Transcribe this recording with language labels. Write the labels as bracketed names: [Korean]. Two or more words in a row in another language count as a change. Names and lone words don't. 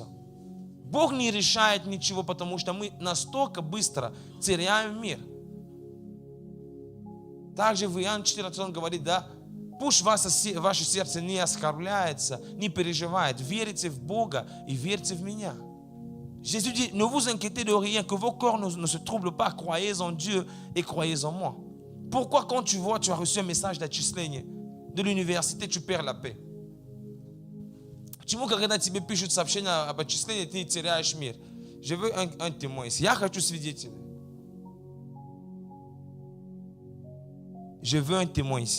[Russian] Бог не решает ничего, потому что мы настолько быстро теряем мир. Также в Иоанне 14 он говорит, да, пусть ваше сердце не оскорбляется, не переживает. Верите в Бога и верьте в меня. [French] Jésus dit, ne vous inquiétez de rien, que vos corps ne se troublent pas. Croyez en Dieu et croyez en moi. Pourquoi quand tu vois, tu as reçu un message d'Atchislenie, de l'université, tu perds la paix? [Russian] Почему, когда тебе пишут сообщения об отчислении, ты теряешь мир? [French] Je veux un témoin ici. [Russian] Я хочу свидетеля. [French] Je veux un témoin ici.